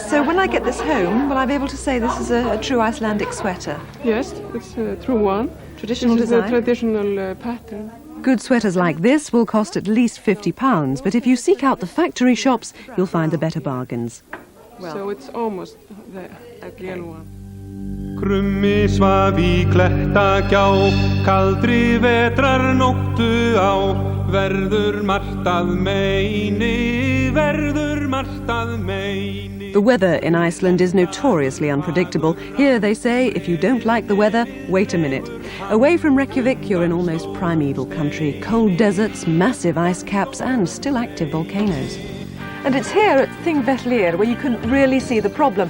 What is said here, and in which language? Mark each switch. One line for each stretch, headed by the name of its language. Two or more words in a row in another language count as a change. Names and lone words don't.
English: So when I get this home, will I be able to say this is a true Icelandic sweater? Yes, it's a true one. Traditional this design? Is a traditional pattern. Good sweaters like this will cost at least £50, but if you seek out the factory shops, you'll find the better bargains. Well. So it's almost the ideal one.
Icelandic: Krummi svaf í klettagjá, kaldri vetrar nóttu á, verður margt að meini, verður margt að meini.
English: The weather in Iceland is notoriously unpredictable. Here they say, if you don't like the weather, wait a minute. Away from Reykjavik, you're in almost primeval country. Cold deserts, massive ice caps, and still active volcanoes. And it's here at Thingvellir where you can really see the problem.